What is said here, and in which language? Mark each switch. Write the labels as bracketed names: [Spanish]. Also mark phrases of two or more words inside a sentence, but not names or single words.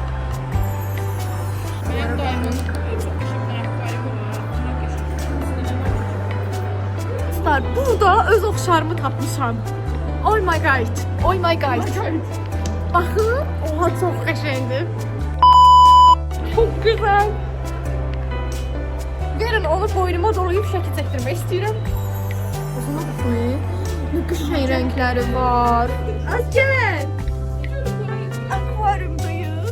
[Azerbaijani] Mən daimən çox qəşəng akvaryum var. Burada öz oxşarımı tapmışam. [English] Oh my god. Oh my god. [Azerbaijani] Baxın, oha çox qəşəngdir. Çox gözəl. Gəlin onu boynuma dolayıb şəkil çəkdirmək istəyirəm. Uzuna baxın. Ne qəşəng rəngləri var. Gəlin. Akvaryumdayıq.